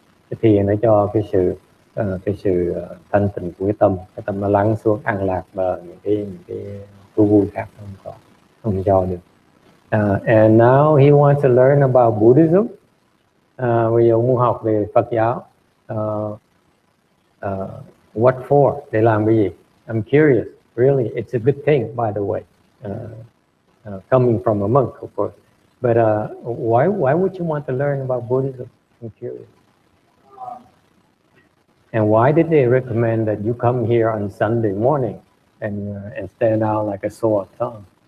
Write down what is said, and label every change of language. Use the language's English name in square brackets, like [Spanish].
[Vietnamese] Cái thiền nó cho cái sự thanh tịnh của cái tâm nó lắng xuống, an lạc, và những cái thú vui khác không cho được. [English] And now he wants to learn about Buddhism. [Vietnamese] Bây giờ muốn học về Phật giáo. [English] What for? [Vietnamese] Để làm cái gì? [English] I'm curious. Really, it's a good thing, by the way. Coming from a monk, of course. But why would you want to learn about Buddhism? I'm curious. And why did they recommend that you come here on Sunday morning and stand out like a sore thumb?